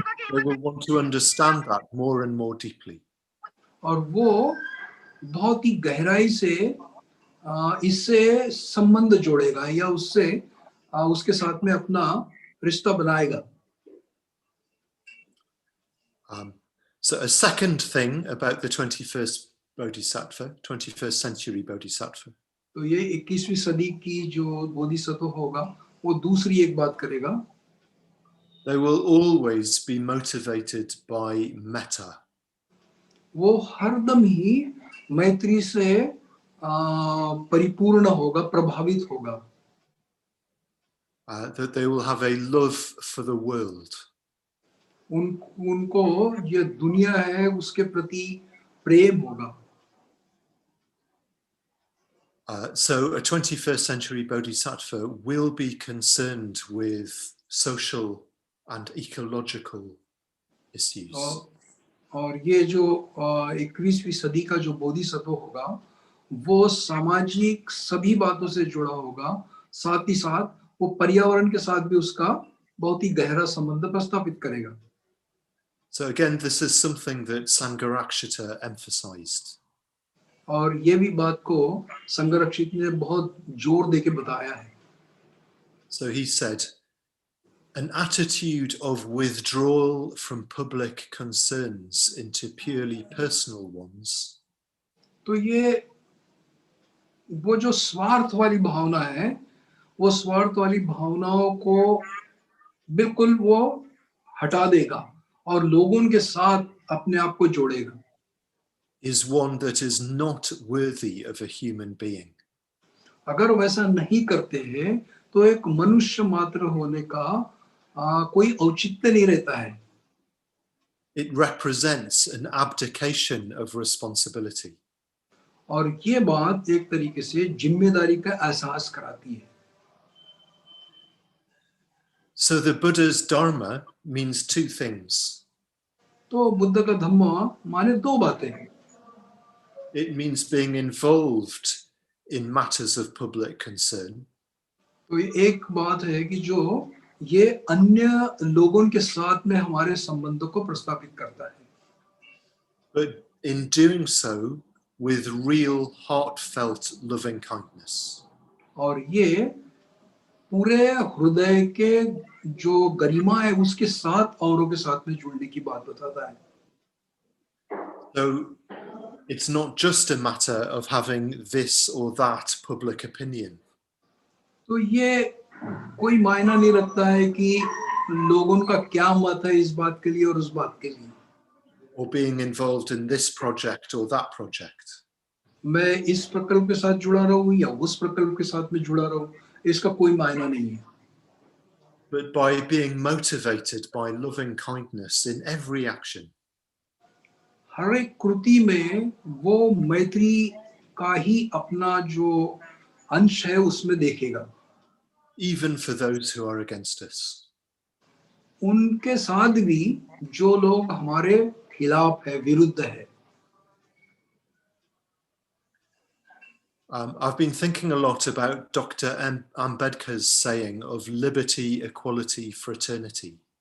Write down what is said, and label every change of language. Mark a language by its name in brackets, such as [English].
[English] We will want to understand that more and more deeply. [Hindi] और वो बहुत ही गहराई से इससे संबंध जोड़ेगा या उससे उसके साथ में अपना रिश्ता बनाएगा. [English] So a second thing about the 21st Bodhisattva, 21st century Bodhisattva, [Hindi] तो ये 21वीं सदी की जो बोधिसत्व होगा वो दूसरी एक बात करेगा. [English] they will always be motivated by metta. [Hindi] वो हरदम ही मैत्री से परिपूर्ण होगा, प्रभावित होगा. [English] That they will have a love for the world. [Hindi] उनको ये दुनिया है उसके प्रति प्रेम होगा. [English] So a 21st century Bodhisattva will be concerned with social and ecological issues. [Hindi] और ये जो 21वीं सदी का जो बोधिसत्व होगा वो सामाजिक सभी बातों से जुड़ा होगा, साथ ही साथ वो पर्यावरण के साथ भी उसका बहुत ही गहरा संबंध प्रस्थापित करेगा. [English] So again, this is something that Sangharakshita emphasized. [Hindi] और ये भी बात को संगरक्षित ने बहुत जोर देके बताया है. [English] So he said, an attitude of withdrawal from public concerns into purely personal ones. [Hindi] तो ये वो जो स्वार्थ वाली भावना है वो स्वार्थ वाली भावनाओं को बिल्कुल वो हटा देगा और लोगों के साथ अपने आप को जोड़ेगा. [English] Is one that is not worthy of a human being. [Hindi] अगर वैसा नहीं करते हैं तो एक मनुष्य मात्र होने का कोई औचित्य नहीं रहता है. [English] It represents an abdication of responsibility. [Hindi] और ये बात एक तरीके से जिम्मेदारी का एहसास कराती है. [English] So the Buddha's Dharma means two things. [Hindi] तो बुद्ध का धम्म माने दो बातें हैं. [English] It means being involved in matters of public concern. [Hindi] तो एक बात है कि जो ये अन्य लोगों के साथ में हमारे संबंधों को प्रस्थापित करता है. [English] But in doing so with real heartfelt loving kindness. [Hindi] और ये पूरे हृदय के जो गरिमा है उसके साथ औरों के साथ में जुड़ने की बात बताता है. [English] So it's not just a matter of having this or that public opinion. [Hindi] तो ये कोई मायना नहीं रखता है कि लोगों का क्या मत है इस बात के लिए और उस बात के लिए. [English] Or being involved in this project or that project. [Hindi] मैं इस प्रकल्प के साथ जुड़ा रहूं या उस प्रकल्प के साथ में जुड़ा रहूं, इसका कोई मायना नहीं है. [English] but by being motivated by loving kindness in every action. [Hindi] हर एक कृति में वो मैत्री का ही अपना जो अंश है उसमें देखेगा, [English] Even for those who are against us. [Hindi] उनके साथ भी जो लोग हमारे खिलाफ है, विरुद्ध है. [English] I've been thinking a lot about Dr. Ambedkar's saying of liberty, equality, fraternity.